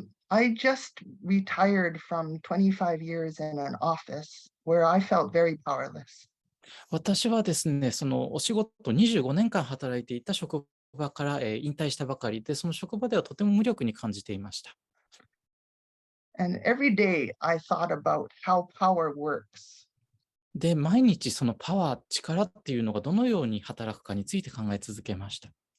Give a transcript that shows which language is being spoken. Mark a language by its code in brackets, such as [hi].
[en] I just retired from 25 years in an office where I felt very powerless. [ja] 私はですね、そのお仕事25年間働いていた職場から、引退したばかりで、その職場ではとても無力に感じていました。 [en] And every day I thought about how power works. [ja] で、毎日そのパワー、力っていうのがどのように働くかについて考え続けました。